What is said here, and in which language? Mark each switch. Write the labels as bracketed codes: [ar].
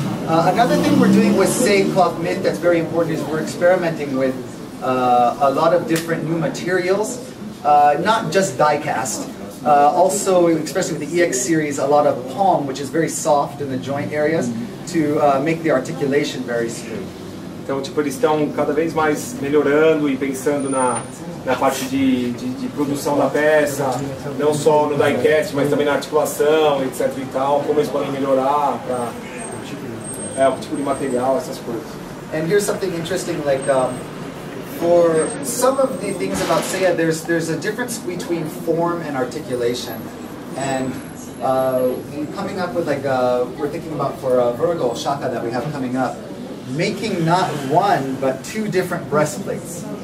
[en] Another thing we're doing with Saint Cloth Myth that's very important is we're experimenting with a lot of different new materials, not just die-cast. Also, especially with the EX series, a lot of palm, which is very soft in the joint areas, to make the articulation very smooth. [pt] Então, tipo, eles estão cada vez mais melhorando e pensando na parte de produção da peça, não só no diecast, mas também na articulação, etc e tal, como eles podem melhorar o tipo de material, essas coisas. [en] And here's something interesting, like for some of the things about Seiya, there's a difference between form and articulation. And coming up with like, we're thinking about for Virgo Shaka that we have coming up, making not one, but two different breastplates.